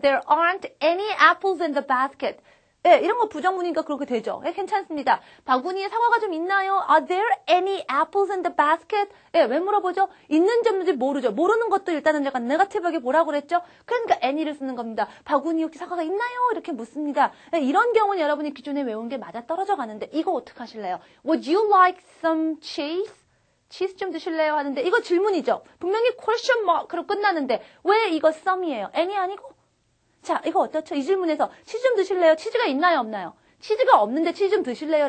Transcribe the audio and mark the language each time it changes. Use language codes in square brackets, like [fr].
[en] There aren't any apples in the basket. [ko] 예, 이런 거 부정문이니까 그렇게 되죠. 예, 괜찮습니다. 바구니에 사과가 좀 있나요? [en] Are there any apples in the basket? [ko] 예, 왜 물어보죠? 있는지 없는지 모르죠. 모르는 것도 일단은 약간 네거티브하게 뭐라고 그랬죠? 그러니까 any를 쓰는 겁니다. 바구니 혹시 사과가 있나요? 이렇게 묻습니다. 예, 이런 경우는 여러분이 기존에 외운 게 맞아 떨어져 가는데 이거 어떡하실래요? [en] Would you like some cheese? [ko] 치즈 좀 드실래요? 하는데 이거 질문이죠. 분명히 question mark로 끝나는데 왜 이거 some이에요? any 아니고? 자, 이거 어떻죠? 이 질문에서 치즈 좀 드실래요? 치즈가 있나요? 없나요? 치즈가 없는데 치즈 좀 드실래요?